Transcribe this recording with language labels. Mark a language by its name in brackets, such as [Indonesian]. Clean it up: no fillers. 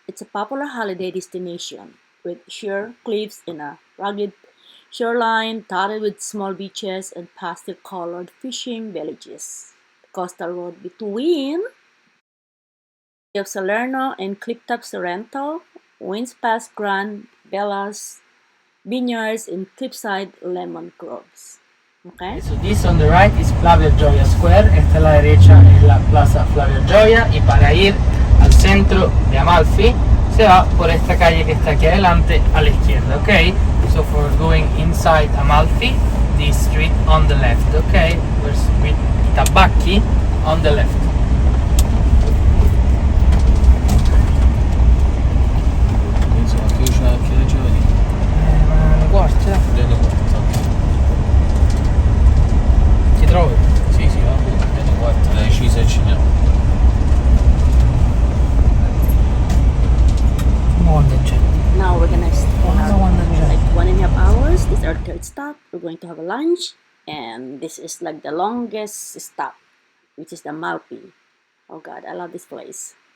[English] It's a popular holiday destination with sheer cliffs and a rugged shoreline dotted with small beaches and pastel-colored fishing villages. The coastal road between of Salerno and clifftop Sorrento winds past Grand Bella's vineyards and cliffside lemon groves. Okay? So this on the right is Flavio Gioia Square, [Spanish] esta a la derecha es la Plaza Flavio Gioia, y para ir al centro de Amalfi se va por esta calle que está aquí adelante a la izquierda, ok? [English] So for going inside Amalfi, this street on the left, ok? We're with Tabacchi on the left. [Italian] Insomma, che ragioni? Ma le quarta? Delle quattro. Ti trovi? Sì, sì, va bene, delle quattro, dai Cisa e Ciniamo. [English] Now we're gonna spend like 1.5 hours. This is our third stop. We're going to have a lunch, and this is like the longest stop, which is the Amalfi. Oh God, I love this place.